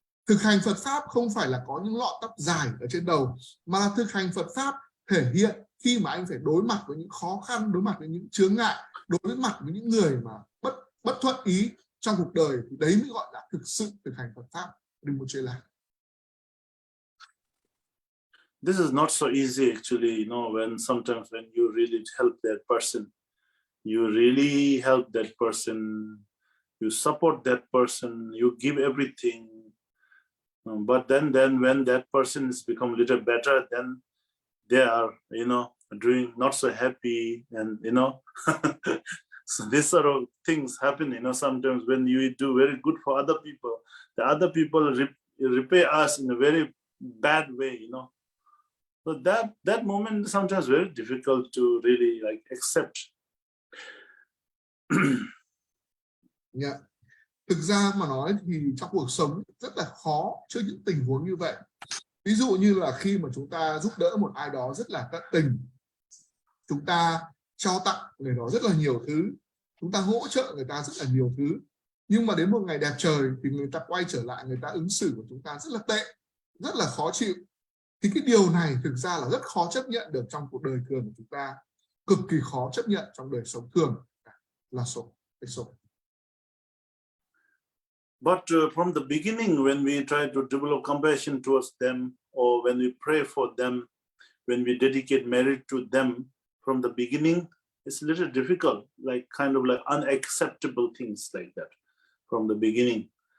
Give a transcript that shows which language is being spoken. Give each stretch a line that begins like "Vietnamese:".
Vietnamese: Thực hành Phật pháp không phải là có những lọn tóc dài ở trên đầu, mà thực hành Phật pháp thể hiện khi mà anh phải đối mặt với những khó khăn, đối mặt với những chướng ngại, đối mặt với những người mà bất thuận ý trong cuộc đời, thì đấy mới gọi là thực sự thực hành Phật pháp. Rinpoche là
English: This is not so easy actually, you know, sometimes when you really help that person, you really help that person, you support that person, you give everything. But then when that person has become a little better, then they are, you know, doing not so happy, and you know, so these sort of things happen, you know, sometimes when you do very good for other people, the other people repay us in a very bad way, you know. So that moment is sometimes very difficult to really like accept. Yeah.
Vietnamese: Thực ra mà nói thì trong cuộc sống rất là khó trước những tình huống như vậy. Ví dụ như là khi mà chúng ta giúp đỡ một ai đó rất là tận tình, chúng ta trao tặng người đó rất là nhiều thứ, chúng ta hỗ trợ người ta rất là nhiều thứ, nhưng mà đến một ngày đẹp trời thì người ta quay trở lại, người ta ứng xử của chúng ta rất là tệ, rất là khó chịu. Thì cái điều này thực ra là rất khó chấp nhận được trong cuộc đời thường của chúng ta, cực kỳ khó chấp nhận trong đời sống thường là số.
English: But from the beginning, when we try to develop compassion towards them, or when we pray for them, when we dedicate merit to them, from the beginning, it's a little difficult, like kind of like unacceptable things like that from the beginning.